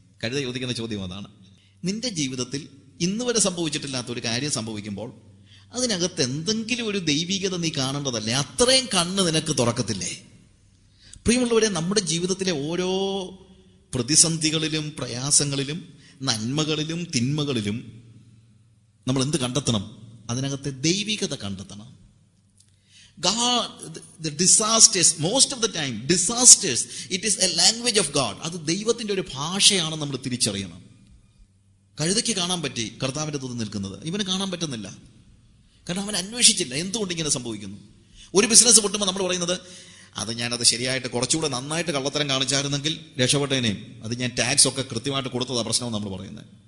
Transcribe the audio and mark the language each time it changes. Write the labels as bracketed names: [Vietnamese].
[Malayalam] കഴുത ചോദിക്കുന്ന ചോദ്യം അതാണ്. നിന്റെ ജീവിതത്തിൽ ഇന്ന് വരെ സംഭവിച്ചിട്ടില്ലാത്ത ഒരു കാര്യം സംഭവിക്കുമ്പോൾ അതിനകത്ത് എന്തെങ്കിലും ഒരു ദൈവികത നീ കാണേണ്ടതല്ലേ? അത്രയും കണ്ണ് നിനക്ക് തുറക്കത്തില്ലേ? പ്രിയമുള്ളവരെ, നമ്മുടെ ജീവിതത്തിലെ ഓരോ പ്രതിസന്ധികളിലും പ്രയാസങ്ങളിലും നന്മകളിലും തിന്മകളിലും നമ്മൾ എന്ത് കണ്ടെത്തണം? അതിനകത്തെ ദൈവികത കണ്ടെത്തണം. [English] God, the disasters, most of the time, disasters, it is a language of God. [Malayalam] അത് ദൈവത്തിന്റെ ഒരു ഭാഷയാണെന്ന് നമ്മൾ തിരിച്ചറിയണം. കഴുതയ്ക്ക് കാണാൻ പറ്റി കർത്താവിന്റെ ദൂതൻ നിൽക്കുന്നത്, ഇവന് കാണാൻ പറ്റുന്നില്ല. കാരണം അവൻ അന്വേഷിച്ചില്ല എന്തുകൊണ്ട് ഇങ്ങനെ സംഭവിക്കുന്നു. ഒരു ബിസിനസ് പൊട്ടുമ്പോൾ നമ്മൾ പറയുന്നത്, അത് ഞാനത് ശരിയായിട്ട് കുറച്ചുകൂടെ നന്നായിട്ട് കള്ളത്തരം കാണിച്ചായിരുന്നെങ്കിൽ രക്ഷപ്പെട്ടേനെയും, അത് ഞാൻ ടാക്സ് ഒക്കെ കൃത്യമായിട്ട് കൊടുത്തതാ പ്രശ്നം നമ്മൾ പറയുന്നത്.